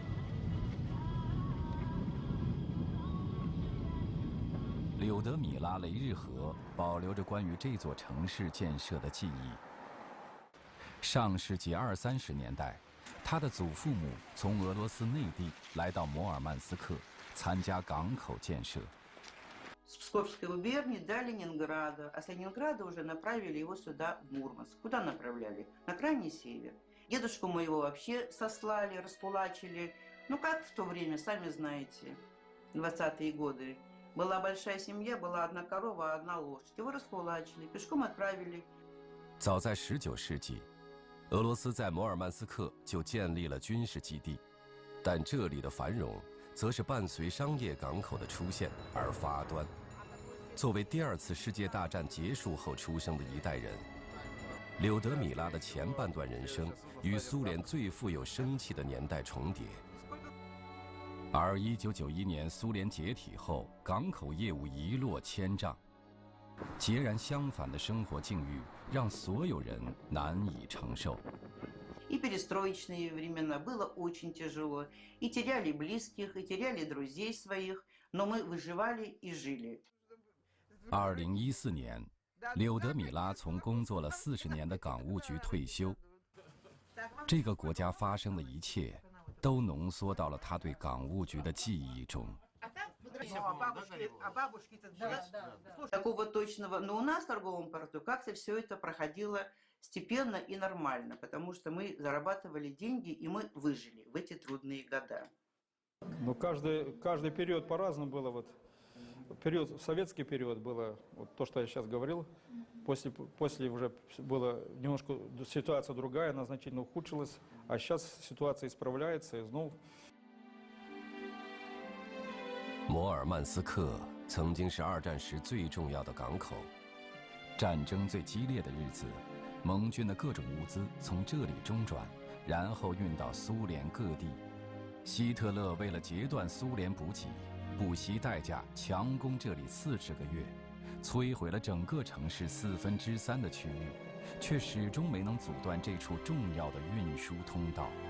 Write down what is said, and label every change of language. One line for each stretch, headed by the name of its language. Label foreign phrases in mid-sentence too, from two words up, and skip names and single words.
Chinese: 柳德米拉·雷日河保留着关于这座城市建设的记忆。上世纪20、30年代，他的祖父母从俄罗斯内地来到摩尔曼斯克，参加港口建设。
Russian: С Псковской губернии до Ленинграда, а с Ленинграда уже направили его сюда, в Мурманск. Куда направляли? На крайний север. Дедушку моего вообще сослали, раскулачили. Ну как в то время, сами знаете, 20-е годы. Была большая семья, была одна корова, одна лошадь. Его раскулачили, пешком отправили.
Chinese: 早在19世纪，俄罗斯在摩尔曼斯克就建立了军事基地，但这里的繁荣则是伴随商业港口的出现而发端。作为第2次世界大战结束后出生的一代人，柳德米拉的前半段人生与苏联最富有生气的年代重叠。而1991年苏联解体后，港口业务一落千丈。截然相反的生活境遇让所有人难以承受。
Russian: И перестроечные времена было очень тяжело. И теряли близких, и теряли друзей своих, но мы выживали и жили.
Chinese: 2014 年，柳德米拉从工作了40年的港务局退休。这个国家发生的一切，都浓缩到了他对港务局的记忆中。
Russian: Такого точного, но у нас в торговом порту как-то все это проходило степенно и нормально, потому что мы зарабатывали деньги и мы выжили в эти трудные года. Ну, каждый период по-разному было. Вот период, советский период было, вот то, что я сейчас говорил, после уже была немножко ситуация другая, она значительно ухудшилась, а сейчас ситуация исправляется и снова.
Chinese: 摩尔曼斯克曾经是2战时最重要的港口，战争最激烈的日子，盟军的各种物资从这里中转，然后运到苏联各地。希特勒为了截断苏联补给，不惜代价强攻这里40个月，摧毁了整个城市3/4的区域，却始终没能阻断这处重要的运输通道。